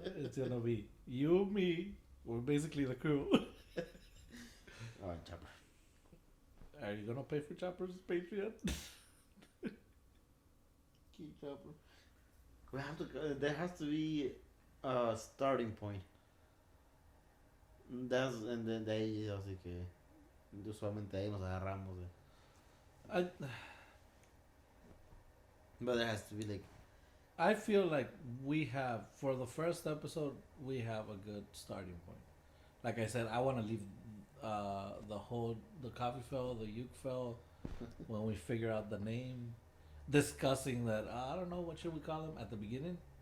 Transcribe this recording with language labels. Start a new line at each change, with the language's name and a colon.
English: It's gonna be you, me. We're basically the crew. Alright, Chopper. Are you gonna pay for Chopper's Patreon? Keep Chopper. We have to. There has to be a starting point. And then
Spanish: de ahí así que usualmente ahí nos agarramos.
English: But there has to be like. I feel like we have, for the first episode, we have a good starting point. Like I said, I want to leave the coffee fell, the uke fell, when we figure out the name, discussing that, I don't know, what should we call him at the beginning?